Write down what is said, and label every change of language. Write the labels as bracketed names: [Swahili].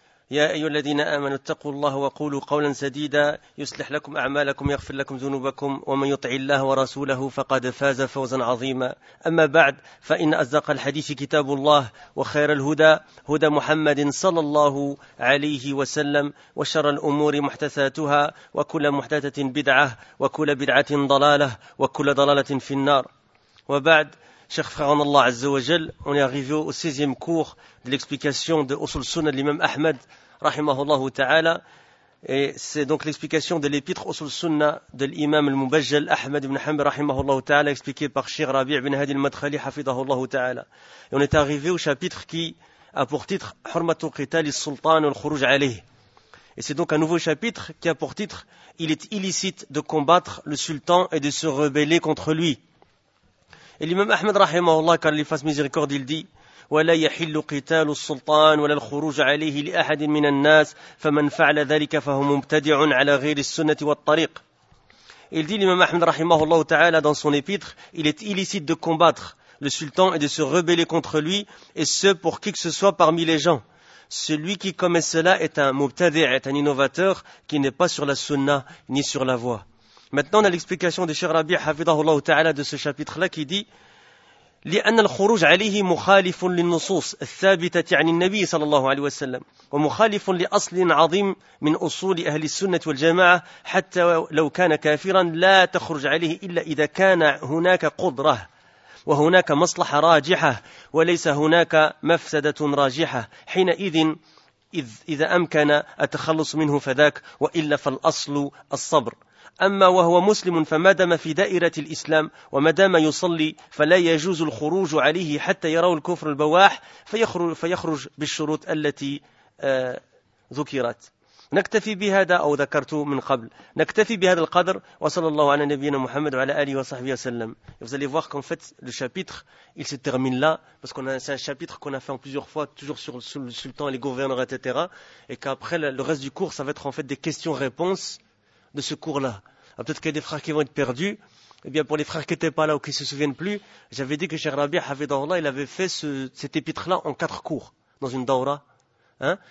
[Arabic] يا أيها الذين آمنوا اتقوا الله وقولوا قولا سديدا يصلح لكم أعمالكم يغفر لكم ذنوبكم، ومن يطع الله ورسوله فقد فاز فوزا عظيما. أما بعد، فإن أصدق الحديث كتاب الله، وخير الهدى هدى محمد صلى الله عليه وسلم، وشر الأمور محدثاتها، وكل محدثة بدعة، وكل بدعة ضلالة، وكل ضلالة في النار. وبعد، شيخ فرعون الله عز وجل، [French] on est arrivé au 16e cours de l'explication de Usul Sunnah de l'imam Ahmed, rahimahullah ta'ala. Et c'est donc l'explication de l'épître Usul Sunnah de l'imam al-Mubajjal Ahmed ibn Hanbal, rahimahullah ta'ala, expliqué par Sheikh Rabi' ibn Hadi al-Madkhali, hafidahullah ta'ala. Et on est arrivé au chapitre qui a pour titre « Hurmatul Qital al-Sultan al-Khuruj alayh ». Et c'est donc un nouveau chapitre qui a pour titre « Il est illicite de combattre le sultan et de se rebeller contre lui ». Et l'imam Ahmed, rahimahullah, car lui fasse miséricorde, il dit [Arabic] وَلَا يَحِلُّ قِتَالُ السُّلْطَانِ وَلَا الْخُرُوجَ عَلَيْهِ لِأَحَدٍ مِنَ النَّاسِ فَمَنْ فَعْلَ ذَلِكَ فَهُمْ مُبْتَدِعٌ عَلَى غَيْرِ السُّنَّةِ وَالطَّرِيقِ. [French] Il dit l'imam Ahmed, rahimahullah, ta'ala, dans son épître, il est illicite de combattre le sultan et de se rebeller contre lui, et ce pour qui que ce soit parmi les gens. Celui qui commet cela est un mubtadi', est un innovateur qui n'est pas sur la sunna ni sur la voie. Maintenant, on a l'explication de Cheikh Rabi' Hafidahullah Ta'ala de ce chapitre-là qui dit [Arabic] « لأن الخروج عليه مخالف للنصوص الثابتة عن النبي صلى الله عليه وسلم ومخالف لأصل عظيم من أصول أهل السنة والجماعة حتى لو كان كافرا لا تخرج عليه إلا إذا كان هناك قدرة وهناك مصلحة راجحة وليس هناك مفسدة راجحة حينئذ إذا أمكن التخلص منه فذاك وإلا فالأصل الصبر أما وهو مسلم فما دام في دائرة الإسلام وما دام يصلي فلا يجوز الخروج عليه حتى يرى الكفر البواح فيخرج بالشروط التي ذكرت. نكتفي بهذا أو ذكرته من قبل. نكتفي بهذا القدر، وصلى الله على نبينا محمد وعلى آله وصحبه وسلم. [French] Vous allez voir qu'en fait le chapitre il se termine là parce qu'on a c'est un chapitre qu'on a fait en plusieurs fois toujours sur le sultan, les gouverneurs etc. Et qu'après le reste du cours ça va être en fait des questions-réponses. De ce cours-là. Alors, peut-être qu'il y a des frères qui vont être perdus. Eh bien, pour les frères qui n'étaient pas là ou qui ne se souviennent plus, j'avais dit que Cheikh Rabi' Hafidahullah, il avait fait cet épître-là en quatre cours, dans une daura. Hein?